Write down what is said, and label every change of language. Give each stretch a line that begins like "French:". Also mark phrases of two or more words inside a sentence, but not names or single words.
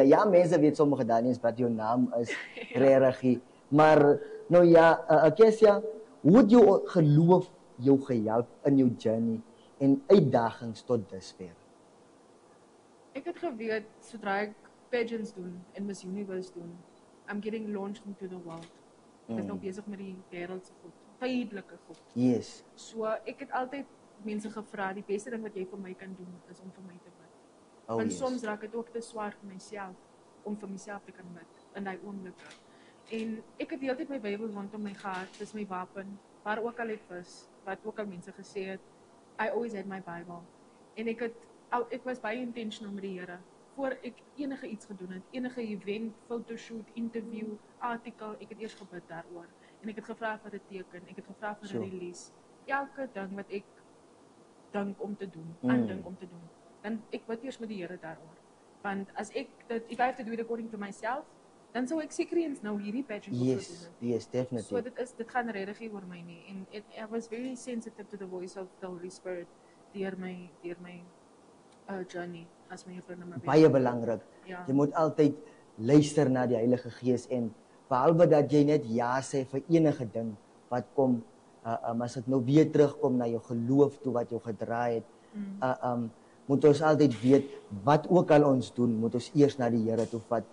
Afrikaans: Ja, mense weet sommige dan nie wat jou naam is regtig. Maar nou ja, Kesia, hoe het jou geloof jou gehelp in jou journey en uitdagings tot dusver? Ek het geweet sodra ek pageants doen en Miss Universe doen,
English: I'm getting launched into the world.
Afrikaans: Ek is nou besig met die wêreldse goed, tydelike goed. Yes. So ek het altyd mense gevra, die beste ding wat jy vir my kan doen is om vir my te bid. Want soms raak dit ook te swaar vir myself om vir myself te kan bid in daai oomblikke. En ek het die hele tyd my Bybel rondom my gehad, dis my wapen, waar ook al ek was, wat ook al mense gesê het,
English: I always had my Bible.
Afrikaans: En ek was baie intentional met die Here. Voor ek enige iets gedoen het, enige event, fotoshoot, interview, artikel, ek het eers gebid daaroor. En ek het gevra vir 'n teken, ek het gevra vir 'n release. Elke ding wat ek dink om te doen, aandink om te doen, dan ek bid eers met die Here daaroor. Want as ek dit,
English: if I have to do it according to myself,
Afrikaans: dan sou ek seker eens nou hierdie pageant moet doen.
English: Yes, definitely.
Afrikaans: So dit gaan regtig nie oor my nie.
English: En I was very sensitive to the voice of the Holy Spirit
Afrikaans: deur my journey as my juffrou Namibia. Baie belangrik. Ja. Jy moet altyd luister na die Heilige Gees en behalwe dat jy net ja sê vir enige ding wat kom, as dit nou weer terugkom na jou geloof toe wat jou gedraai het, moet ons altyd weet wat ook al ons doen, moet ons eers na die Here toe vat.